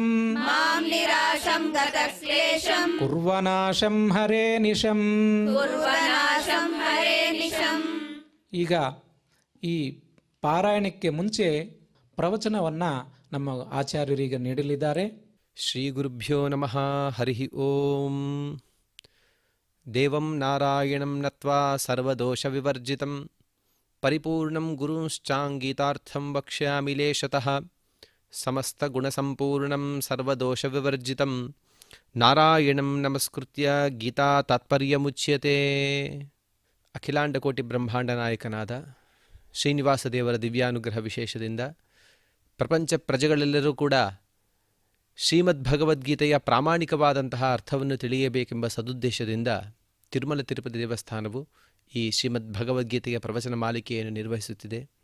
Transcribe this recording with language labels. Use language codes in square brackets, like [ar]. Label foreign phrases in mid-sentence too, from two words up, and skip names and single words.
[sa] ಮಾಂ ನಿರಾಶಂ ಗತಕ್ಲೇಶಂ ಕುರ್ವನಾಶಂ ಹರೇ ನಿಶಂ. ಕುರ್ವನಾಶಂ ಹರೇ ನಿಶಂ. [kn] ಈಗ ಈ ಪಾರಾಯಣಕ್ಕೆ ಮುಂಚೆ ಪ್ರವಚನವನ್ನು ನಮ್ಮ ಆಚಾರ್ಯರೀಗ ನೀಡಲಿದ್ದಾರೆ. [sa] ಶ್ರೀ ಗುರುಭ್ಯೋ ನಮಃ. ಹರಿ ಓಂ. ದೇವಂ ನಾರಾಯಣಂ ನತ್ವಾ ಸರ್ವದೋಷ ವಿವರ್ಜಿತಂ ಪರಿಪೂರ್ಣಂ ಗುರುಶ್ಚಾಂಗೀತಾರ್ಥಂ ವಕ್ಷ್ಯಾಮಿ ಲೇಶತಃ. ಸಮಸ್ತ ಗುಣಸಂಪೂರ್ಣಂ ಸರ್ವದೋಷ ವಿವರ್ಜಿತಂ ನಾರಾಯಣಂ ನಮಸ್ಕೃತ್ಯ ಗೀತಾ ತಾತ್ಪರ್ಯಮುಚ್ಯತೆ. [kn] ಅಖಿಲಾಂಡಕೋಟಿ ಬ್ರಹ್ಮಾಂಡ ನಾಯಕನಾದ ಶ್ರೀನಿವಾಸ ದೇವರ ದಿವ್ಯಾನುಗ್ರಹ ವಿಶೇಷದಿಂದ ಪ್ರಪಂಚ ಪ್ರಜೆಗಳೆಲ್ಲರೂ ಕೂಡ ಶ್ರೀಮದ್ ಭಗವದ್ಗೀತೆಯ ಪ್ರಾಮಾಣಿಕವಾದಂತಹ ಅರ್ಥವನ್ನು ತಿಳಿಯಬೇಕೆಂಬ ಸದುದ್ದೇಶದಿಂದ ತಿರುಮಲ ತಿರುಪತಿ ದೇವಸ್ಥಾನವು ಈ ಶ್ರೀಮದ್ ಭಗವದ್ಗೀತೆಯ ಪ್ರವಚನ ಮಾಲಿಕೆಯನ್ನು ನಿರ್ವಹಿಸುತ್ತಿದೆ.